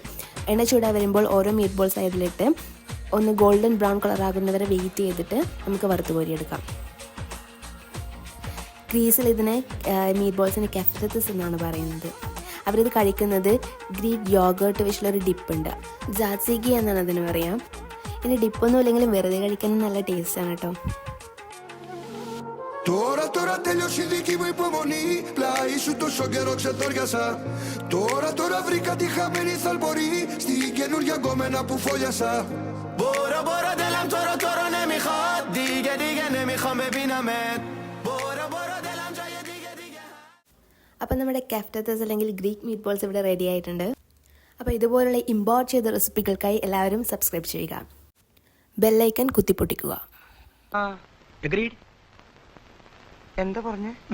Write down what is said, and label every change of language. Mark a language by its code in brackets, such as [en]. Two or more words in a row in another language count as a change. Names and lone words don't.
[ml] എണ്ണ ചൂടായി വരുമ്പോൾ ഓരോ [en] meat balls [ml] അതിലിട്ട് ഒന്ന് [en] golden brown colour [ml] ആകുന്നവരെ വെയിറ്റ് ചെയ്തിട്ട് നമുക്ക് വറുത്ത് കോരിയെടുക്കാം. ഗ്രീസിൽ ഇതിനെ [en] meat balls [ml] കെഫ്റ്റത്തസ് എന്നാണ് പറയുന്നത്. അവരിത് കഴിക്കുന്നത് [en] Greek yogurt [ml] വെച്ചിട്ടുള്ളൊരു ഡിപ്പുണ്ട്, ജാത്സിഗി എന്നാണ് അതിന് പറയാം. ഇനി ഡിപ്പൊന്നും ഇല്ലെങ്കിലും വെറുതെ കഴിക്കാനും നല്ല ടേസ്റ്റാണ് കേട്ടോ. [el] Τώρα τελειώσει η δική μου υπομονή. Πλάι σου τόσο καιρό ξετόριασα. Τώρα βρήκα τη χαμένη θαλπορή στην καινούργια γκόμενα που φόλιασα. [fa] Μπορώ دلم τώρα نمیخواد دیگه نمیخوام ببینمت. برو دلم جای دیگه. [ml] അപ്പം നമ്മുടെ കെഫ്റ്റത്തസ് അല്ലെങ്കിൽ [en] Greek meat balls [ml] ഇവിടെ റെഡി ആയിട്ടുണ്ട്. അപ്പോൾ ഇതുപോലുള്ള ഇമ്പോർട്ട് ചെയ്ത റെസിപ്പികൾക്കായി എല്ലാവരും സബ്സ്ക്രൈബ് ചെയ്യുക, [en] bell icon [ml] കുത്തിപ്പൊട്ടിക്കുക. എന്താ പറഞ്ഞേ?